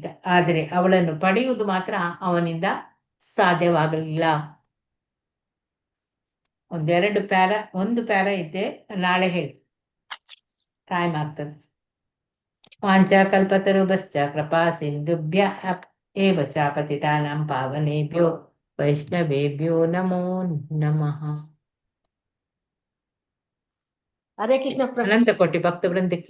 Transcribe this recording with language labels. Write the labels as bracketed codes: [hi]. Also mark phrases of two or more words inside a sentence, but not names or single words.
[kn] ಆದರೆ ಅವಳನ್ನು ಪಡೆಯುವುದು ಮಾತ್ರ ಅವನಿಂದ ಸಾಧ್ಯವಾಗಲಿಲ್ಲ. ಒಂದು ಪ್ಯಾರ ಇದ್ದೆ, ನಾಳೆ ಹೇಳಿ, ಟೈಮ್ ಆಗ್ತದೆ. [sa] ವಾಂಚ ಕಲ್ಪತರುಭ್ಯಶ್ಚ ಕೃಪಾ ಸಿಂಧುಭ್ಯ ಏವ ಚ ಪತಿತಾನಾಂ ಪಾವನೇಭ್ಯೋ ವೈಷ್ಣವೇಭ್ಯೋ ನಮೋ ನಮಃ. ಹರೇ ಕೃಷ್ಣ [kn] ಅನಂತ ಕೋಟಿ ಭಕ್ತ ವೃಂದಕ್ಕೆ